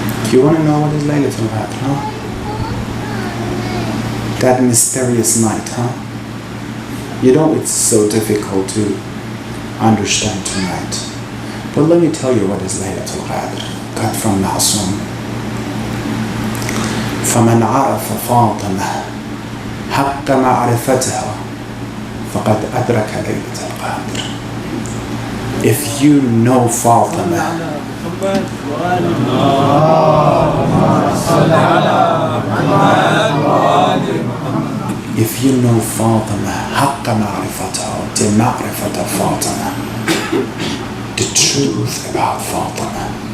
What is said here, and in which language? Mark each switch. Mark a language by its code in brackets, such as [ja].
[en] Do you want to know what is Laylatul Qadr, huh? That mysterious night, huh? You know it's so difficult to understand tonight. But let me tell you what is Laylatul Qadr. Got from Ma'soom. [ar] فمن عرف فاطمة حق معرفتها فقد أدرك ليلة القدر. [en] If you know Fatima, if you know Fatima, [ar] حق معرفتها, [en] the معرفة Fatima, the truth about Fatima.